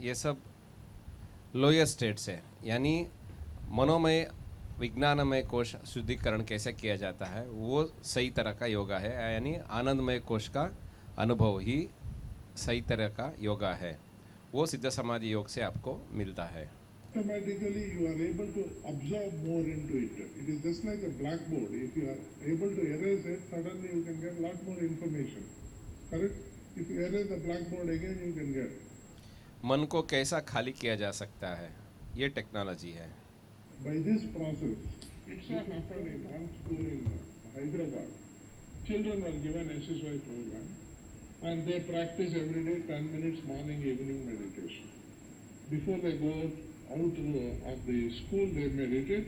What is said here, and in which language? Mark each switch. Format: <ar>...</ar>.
<hi>ये सब lower states है, यानी मनोमय विज्ञानमय कोश शुद्धिकरण कैसे किया जाता है वो सही तरह का योगा है, यानी आनंदमय कोश का अनुभव ही सही तरह का योगा है, वो सिद्ध समाधि योग से आपको मिलता है।</hi> <en>Automatically you are able to absorb more into it. It is just like a blackboard. If you are able to erase it, suddenly you can get a lot more information. Correct? If you erase the blackboard again, you can get.</en> <hi>मन को कैसा खाली किया जा सकता है, ये technology है।</hi> <en>By this process, it so happened in one school in Hyderabad. Children were given SSY program and they practice every day 10 minutes morning, evening meditation. Before they go out of the school, they meditate.</en>